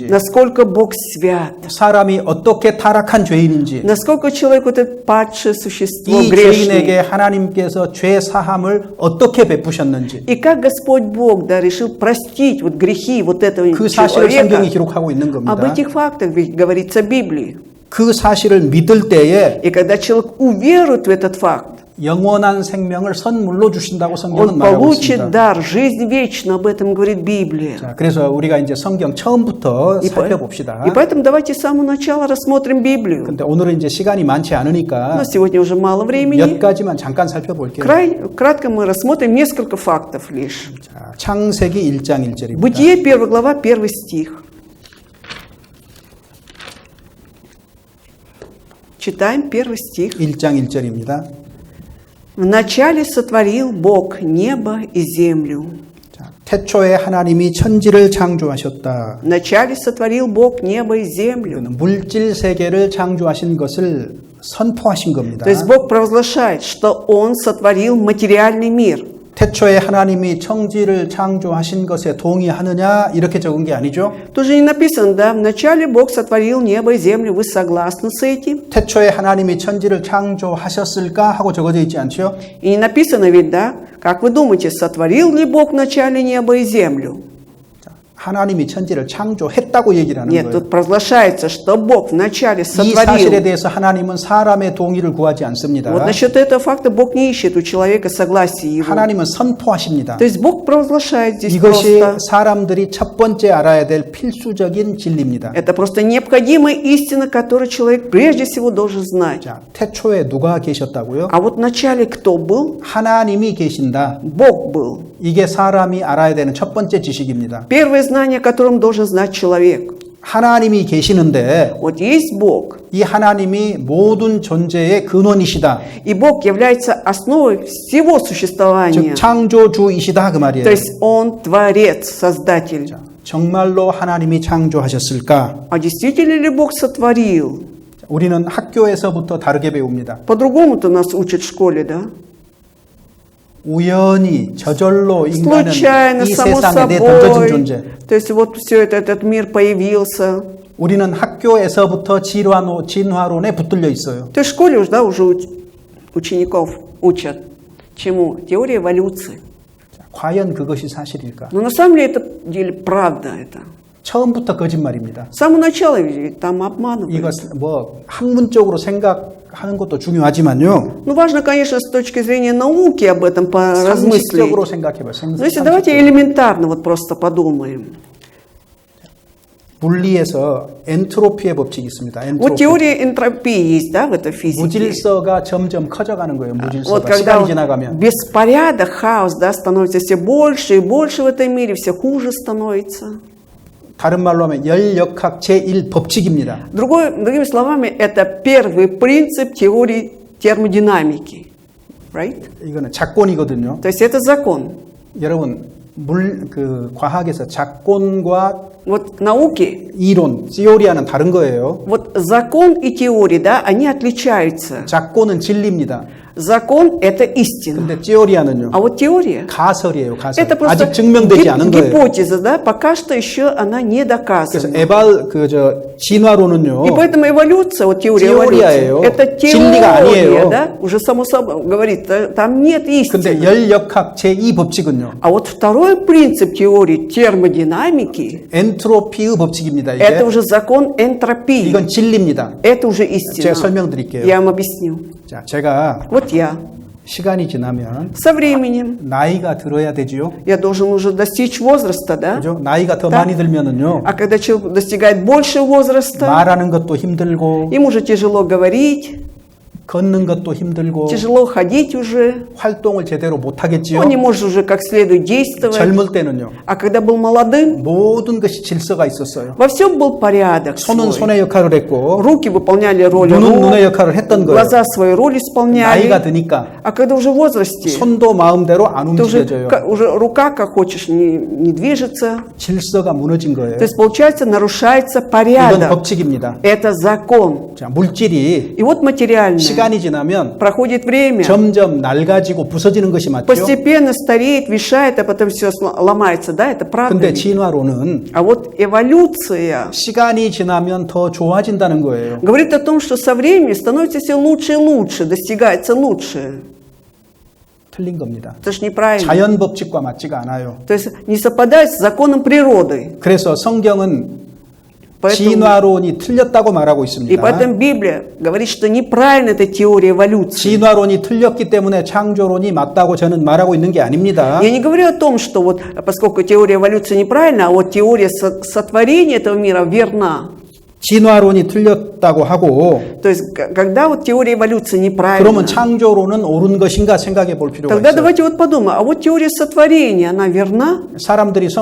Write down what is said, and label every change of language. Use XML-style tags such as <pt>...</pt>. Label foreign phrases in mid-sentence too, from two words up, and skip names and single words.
<ru>насколько Бог свят,</ru> <ko>사람이 어떻게 타락한 죄인인지,</ko> <ru>насколько человек вот это падшее существо,</ru> <ko>이</ko> <ru>грешный.</ru> <ko>죄인에게 하나님께서 죄 사함을 어떻게 베푸셨는지</ko> <ru>И как Господь Бог, да, решил простить вот грехи вот этого</ru> <ko>그 사실을 성경이</ko> <ru>человека.</ru> <ko>기록하고 있는</ko> <ru>Об</ru> <ko>겁니다.</ko> <ru>этих фактах ведь говорится в Библии.</ru> <ko>그 사실을 믿을 때에</ko> <ru>И когда человек уверует в этот факт,</ru> <ko>영원한 생명을 선물로 주신다고 성경은</ko> <ru>он</ru> <ko>말하고</ko> <ru>получит</ru> <ko>있습니다.</ko> <ru>дар, жизнь вечную, об этом говорит Библия.</ru> <ko>자, 그래서 우리가 이제 성경 처음부터</ko> <ru>И</ru> <ko>살펴봅시다.</ko> <ru>поэтому давайте с самого начала рассмотрим Библию.</ru> <ko>근데 오늘은 이제 시간이 많지 않으니까</ko> <ru>Но сегодня уже мало</ru> <ko>몇</ko> <ru>времени.</ru> <ko>가지만 잠깐 살펴볼게요.</ko> <ru>Кратко мы рассмотрим несколько фактов лишь.</ru> <ko>자, 창세기 1장 1절입니다.</ko> <ru>Бытие 1 глава, 1 стих. Читаем 1 стих.</ru> <ko>1장 1절입니다.</ko> <ru>«Вначале сотворил Бог небо и землю».</ru> <ko>자, 태초에 하나님이 천지를 창조하셨다.</ko> <ru>Вначале сотворил Бог небо и землю.</ru> <ko>이거는 물질 세계를 창조하신 것을 선포하신 겁니다.</ko> <ru>То есть Бог провозглашает, что Он сотворил материальный мир.</ru> <ko>태초에 하나님이 천지를 창조하신 것에 동의하느냐 이렇게 적은 게 아니죠.</ko> <ru>Тут же не написано, да, вначале Бог сотворил небо и землю. Вы согласны с этим?</ru> <ko>태초에 하나님이 천지를 창조하셨을까 하고 적어져 있지 않죠.</ko> <ru>И не написано ведь, да? Как вы думаете, сотворил ли Бог вначале небо и землю?</ru> <ko>하나님이 천지를 창조했다고 얘기를 하는</ko> <ru>Нет,</ru> <ko>거예요.</ko> <ru>тут провозглашается, что Бог вначале</ru> <ko>이 사실에</ko> <ru>сотворил.</ru> <ko>대해서 하나님은 사람의 동의를 구하지 않습니다.</ko> <ru>Вот насчет этого факта Бог не ищет у человека согласия его.</ru> <ko>하나님은 선포하십니다.</ko> <ru>То есть Бог провозглашает здесь</ru> <ko>이것이</ko> <ru>просто.</ru> <ko>사람들이 첫 번째 알아야 될 필수적인 진리입니다.</ko> <ru>Это просто необходимая истина, которую человек прежде всего должен знать.</ru> <ko>자, 태초에 누가 계셨다고요?</ko> <ru>А вот вначале кто был?</ru> <ko>하나님이 계신다.</ko> <ru>Бог был.</ru> <ko>이게 사람이 알아야 되는 첫 번째 지식입니다.</ko> <ru>Первое знание, которым должен знать человек.</ru> <ko>하나님이 계시는데</ko> <ru>Вот есть Бог,</ru> <ko>이 하나님이 모든 존재의 근원이시다.</ko> <ru>и Бог является основой всего существования.</ru> <ko>즉 창조주이시다 그 말이에요.</ko> <ru>То есть Он Творец, Создатель.</ru> <ko>정말로 하나님이 창조하셨을까?</ko> <ru>А действительно ли Бог сотворил?</ru> <ko>우리는 학교에서부터 다르게 배웁니다.</ko> <ru>По-другому-то нас учат в школе, да?</ru> <ko>우연히 저절로 인간은</ko> <ru>Случайно,</ru> <ko>이</ko> <ru>само</ru> <ko>세상에 던져진</ko> <ru>собой.</ru> <ko>존재.</ko> <ru>То есть вот все этот мир появился.</ru> <ko>우리는 학교에서부터 진화론에 붙들려 있어요.</ko> <ru>То есть в школе уже, да, уже учеников учат. Чему? Теория эволюции.</ru> <ko>과연 그것이 사실일까?</ko> <ru>Но на самом деле правда это.</ru> <ko>처음부터 거짓말입니다.</ko> <ru>С самого начала ведь там обманывают.</ru> <ko>이것 뭐 학문적으로 생각하는 것도 중요하지만요.</ko> <ru>Ну, важно, конечно, с точки зрения науки об этом поразмыслить.</ru> <ko>상식적으로 생각해봐요.</ko> <ru>Но если давайте элементарно вот просто подумаем.</ru> <ko>물리에서 엔트로피의 법칙이 있습니다.</ko> <ru>Вот</ru> <ko>엔트로피.</ko> <ru>теория энтропии есть, да, в этой физике.</ru> <ko>무질서가 점점 커져가는 거예요.</ko> <ru>Вот</ru> <ko>무질서가</ko> <ru>когда</ru> <ko>시간이</ko> <ru>вот</ru> <ko>지나가면.</ko> <ru>беспорядок, хаос, да, становится все больше и больше в этом мире, все хуже становится.</ru> <ko>다른 말로 하면 열역학 제1법칙입니다.</ko> <ru>Другими словами, это первый принцип теории термодинамики.</ru> <en>Right?</en> <ko>이거는 작권이거든요.</ko> <ru>То есть это закон.</ru> <ko>여러분 과학에서 작권과</ko> <ru>Вот науки,</ru> <ko>이론, 시오리아는 다른 거예요.</ko> <ru>вот закон и теория, да, они отличаются.</ru> <ko>작권은 진리입니다.</ko> <ru>Закон – это истина.</ru> <ko>근데 те오리아는요.</ko> <ru>А вот теория</ru> <ko>가설이에요, 가설.</ko> <ru>это просто</ru> <ko>아직 증명되지 않은 거예요.</ko> <ru>гипотеза, да, пока что еще она не</ru> <ko>그래서</ko> <ru>доказана.</ru> <ko>진화론은요.</ko> <ru>И поэтому эволюция, вот теория</ru> <ko>теория예요.</ko> <ru>эволюции, это</ru> <ko>진리가 아니에요.</ko> <ru>теория, да, уже само собой говорит, там нет</ru> <ko>근데</ko> <ru>истины.</ru> <ko>열역학 제2법칙은요.</ko> <ru>А вот второй принцип теории термодинамики,</ru> <ko>엔트로피의 법칙입니다. 이게.</ko> <ru>это уже закон энтропии.</ru> <ko>이건 진리입니다.</ko> <ru>Это уже истина.</ru> <ko>제가 설명드릴게요.</ko> <ru>Я вам объясню.</ru> <ko>자, 제가</ko> <ru>Вот я</ru> <ko>시간이 지나면</ko> <ru>со временем,</ru> <ko>나이가 들어야 되지요.</ko> <ru>я должен уже достичь возраста, да?</ru> <ko>그죠? 나이가 더</ko> <ru>Да.</ru> <ko>많이 들면은요.</ko> <ru>А когда человек достигает большего возраста,</ru> <ko>말하는 것도 힘들고</ko> <ru>ему уже тяжело говорить,</ru> <ko>걷는 것도 힘들고</ko> <ru>тяжело ходить уже,</ru> <ko>활동을 제대로 못 하겠지요.</ko> <ru>он не может уже как следует действовать.</ru> <ko>젊을 때는요.</ko> <ru>А когда был молодым,</ru> <ko>모든 것이 질서가 있었어요.</ko> <ru>во всем был порядок</ru> <ko>손은</ko> <ru>свой.</ru> <ko>손의 역할을 했고</ko> <ru>Руки выполняли роль</ru> <ko>눈은</ko> <ru>рук,</ru> <ko>눈의 역할을 했던 거예요.</ko> <ru>глаза свою роль исполняли.</ru> <ko>나이가 드니까</ko> <ru>А когда уже в возрасте,</ru> <ko>손도 마음대로 안</ko> <ru>то уже,</ru> <ko>움직여져요.</ko> <ru>уже рука, как хочешь, не движется.</ru> <ko>질서가 무너진 거예요.</ko> <ru>То есть, получается, нарушается</ru> <ko>이건</ko> <ru>порядок.</ru> <ko>법칙입니다.</ko> <ru>Это закон.</ru> <ko>자, 물질이</ko> <ru>И вот материальное.</ru> <ko>시간이 지나면</ko> <ru>Проходит время,</ru> <ko>점점 낡아지고 부서지는 것이 맞죠.</ko> <ru>постепенно стареет, вешает, а потом все ломается. Да, это правда.</ru> <ko>근데</ko> <ru>ведь?</ru> <ko>진화론은</ko> <ru>А вот эволюция</ru> <ko>시간이 지나면 더 좋아진다는 거예요.</ko> <ru>говорит о том, что со временем становится все лучше и лучше, достигается лучше.</ru> <ko>틀린 겁니다.</ko> <ru>Это же неправильно.</ru> <ko>자연 법칙과 맞지가 않아요.</ko> <ru>То есть не совпадает с законом природы.</ru> <ko>그래서 성경은</ko> <ru>Поэтому,</ru> <ko>진화론이 틀렸다고 말하고</ko> <ru>и</ru> <ko>있습니다.</ko> <ru>поэтому Библия говорит, что неправильно эта теория эволюции.</ru> <ko>진화론이 틀렸기 때문에 창조론이 맞다고 저는 말하고 있는 게 아닙니다.</ko> <ru>Я не говорю о том, что вот, поскольку теория эволюции неправильна, а вот теория сотворения этого мира верна.</ru> <ko>진화론이 틀렸다고 하고</ko> <ru>То есть, когда вот теория эволюции неправильна,</ru> <ko>그러면 창조론은 옳은 것인가 생각해 볼 필요가</ko> <ru>тогда</ru> <ko>있어요.</ko> <ru>давайте вот подумаем, а вот теория сотворения, она верна?</ru>